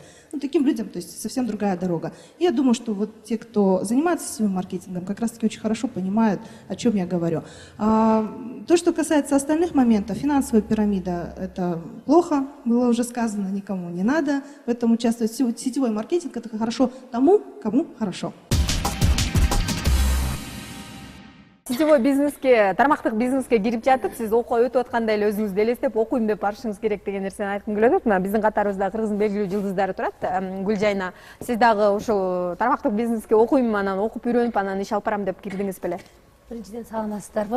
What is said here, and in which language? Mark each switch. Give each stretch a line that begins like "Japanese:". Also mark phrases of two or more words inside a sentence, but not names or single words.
Russian: Ну, таким людям, то есть совсем другая дорога. И я думаю, что вот те, кто занимается сетевым маркетингом, как раз-таки очень хорошо понимают, о чем я говорю. То, что касается остальных моментов, финансовая пирамида, это плохо, было уже сказано, никому не надо в этом участвовать. Сетевой маркетинг — это хорошо тому, кому хорошо.
Kyrgyz: Сетевой бизнеске, тармактык бизнеске кирип жатып, сиз окуу өтүп атканда эле өзүңүздү элестеп окуйм деп барышыңыз керек деген нерсени айткым келип атат. Мына биздин катарыбызда Кыргыздын белгилүү жылдыздары турат. Гүлжайна, сиз дагы ушул тармактык бизнеске окуйм, анан окуп үйрөнүп, анан иш алып барам деп кирдиңиз беле? Биринчиден саламатсыздарбы?